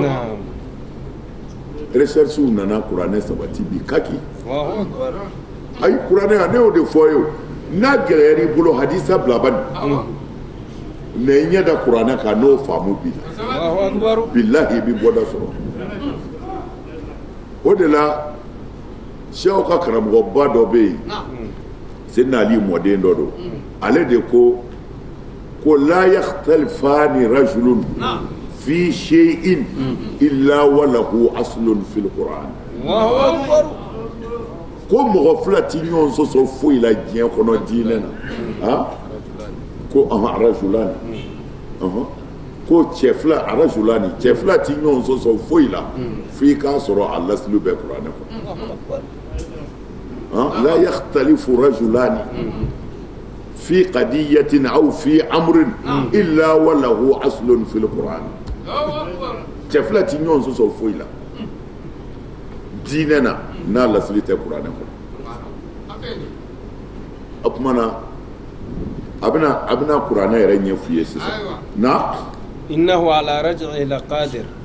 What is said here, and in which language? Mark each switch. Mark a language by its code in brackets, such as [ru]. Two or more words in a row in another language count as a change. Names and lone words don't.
[bm] recherche nana kuranɛ sabati bi kaki ayi kuranɛ a ne y'o de fɔ ye o n'a gɛlɛyara i bolo hadisa bila bani mais i ɲɛ da kuranɛ kan n'o faamu bi bilahi i bɛ bɔda sɔrɔ o de la sew ka karamɔgɔba dɔ bɛ yen Seydina Ali mɔden dɔ don ale de ko [ar] لا يختلف رجلان في شيء إلا وله أصل في القرآن [bm] ko mɔgɔ fila ti ɲɔgɔn sɔsɔ foyi la diɲɛ kɔnɔ diinɛ na ko rajulani ko cɛ fila rajulani cɛ fila ti ɲɔgɔn sɔsɔ foyi la f'i k'a sɔrɔ a laslu bɛ kuranɛ kɔnɔ [ar] لا يختلف رجلان في قضية أو في أمر إلا وله أصل في القرآن [bm] cɛ fila ti ɲɔgɔn sɔsɔ foyi la diinɛ na n'a lasli tɛ kuranɛ kɔnɔ o tuma na a bɛna kuranɛ yɛrɛ ɲɛf'i ye sisan na [ar] إنه على رجعه لقادر